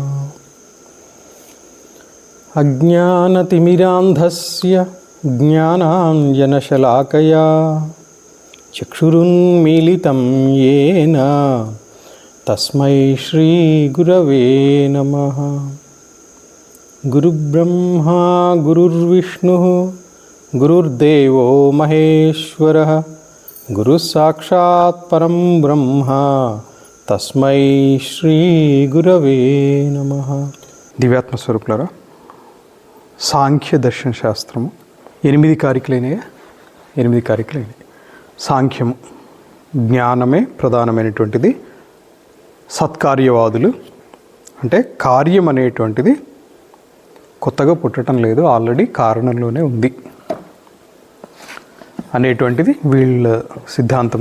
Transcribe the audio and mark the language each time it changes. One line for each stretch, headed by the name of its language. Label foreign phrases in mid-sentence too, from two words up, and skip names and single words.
Sanskrit: अज्ञानतिमिरान्धस्य ज्ञानाञ्जनशलाकया चक्षुरुन्मीलितं येन तस्मै श्रीगुरवे नमः। गुरुब्रह्मा गुरुर्विष्णुः गुरुर्देवो महेश्वरः गुरुसाक्षात् परं ब्रह्म तस्मै श्रीगुरवे नमः।
Telugu: దివ్యాత్మస్వరూపులారా, సాంఖ్య దర్శన శాస్త్రము 8 కారికలైనయా? 8 కారికలైనవి. సాంఖ్యము జ్ఞానమే ప్రధానమైనటువంటిది. సత్కార్యవాదులు అంటే కార్యం అనేటువంటిది కొత్తగా పుట్టడం లేదు, ఆల్రెడీ కారణంలోనే ఉంది అనేటువంటిది వీళ్ళ సిద్ధాంతము.